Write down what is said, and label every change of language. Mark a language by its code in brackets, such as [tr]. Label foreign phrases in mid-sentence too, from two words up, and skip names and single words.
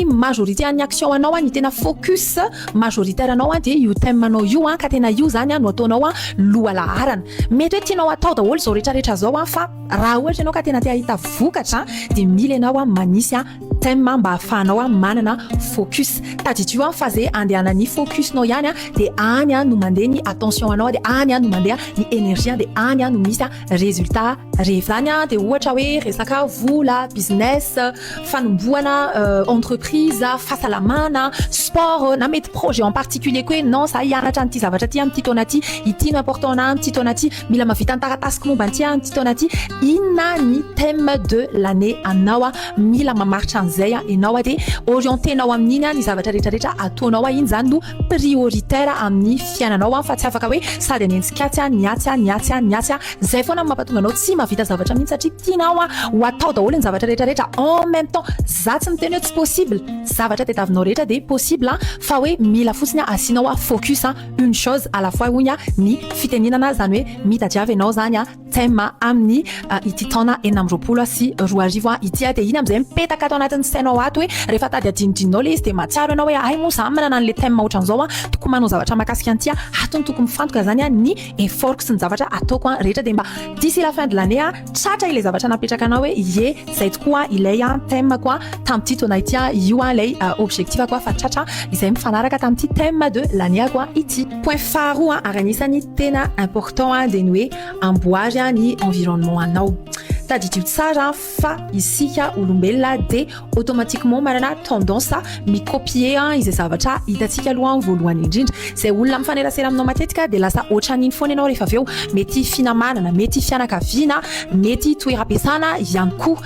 [mg] majorité any action anao ny tena focus majoritaire anao dia io thème anao io ka tena io zany no ataonao loha laharana mety hoe tianao atao daholo zao rehetrarehetra zao fa raha ohatra ianao ka tena te ahita vokatra dia mila ianao manisy thème mba ahafahanao manana focus tadidrio fa zay andehanany focusnao ihany dia any no mandeha ny attention anao dia any no mandeha ny énergie dia any no misy résultat rehefa zany dia ohatra hoe resaka vola business fanomboana entreprise fahasalamana sport na mety projet [fr] en particulier [mg] koa hoe non za hianatra n'ity zavatra ty amin'ity taona ty ity no important na amin'ity taona ty mila mavita ny taratasiko momba an'ity amin'ity taona ty inona ny [fr] thème de l'année [mg] anao mila mamaritra an'izay ianao dia orientenao amin'iny ny zavatra rehetrarehetra ataonao iny zany no prioritaire amin'ny fiainanao fa tsy afaka hoe sady anentsikatsy niatsy zay foana mampatonga anao tsy mavita zavatra mihitsy satria tianao ho atao daholo ny zavatra rehetrarehetra [fr] en même temps [mg] za tsy miteny hoe tsy possible zavatra tadiavinao rehetra dia possible fa hoe mila fotsiny asianao focus [fr] une chose à la fois [mg] hoy ny fiteninana zany hoe mitadiavy ianao zany thème amin'ny ity taona 2020 sy 2020 ity dia iny amin'izay mipetaka atao anatin'ny sainao ato hoe rehefa tady adinodinonao le izy dia matsiaro ianao hoe ay moa za manana an'le thème ohatran'izao tokony manao zavatra mahakasika an'ity atony tokony mifantoka zany ny effort sy ny zavatra ataoko rehetra dia mba [fr] d'ici la fin de l'année [mg] tratra ilay zavatra napetraka anao hoe ye zay tokoa ilay thème koa tamin'ity taona ity io ilay objectif koa fa tratra izay mifanaraka tamin'ity [fr] thème de l'année [mg] koa ity point faharoa ary anisan'ny tena important dia ny hoe amboary ny environnement anao tadidio tsara fa isika olombelona dia automatiquement manana tendance mikopier izay zavatra hitantsika aloha voalohany indrindra zay olona mifanerasera aminao matetika dia lasa ohatran'iny foana ianao rehefa aveo mety finamanana mety fianakaviana mety toeram-piasana ihany koa